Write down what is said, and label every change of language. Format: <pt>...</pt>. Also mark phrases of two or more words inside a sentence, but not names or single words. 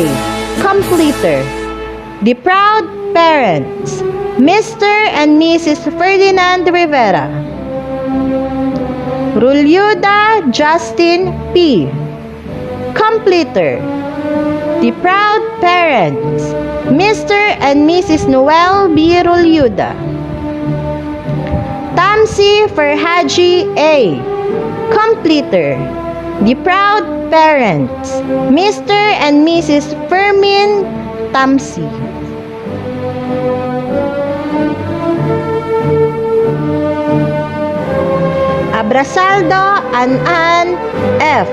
<en>Completer, the proud parents, Mr. and Mrs. Ferdinand Rivera. Rulyuda Justin P. Completer, the proud parents, Mr. and Mrs. Noel B. Rulyuda. Tamsi Ferhaji A. Completer, the proud parents, Mr. and Mrs. Fermin Tamsi. Abrasaldo An F.</en>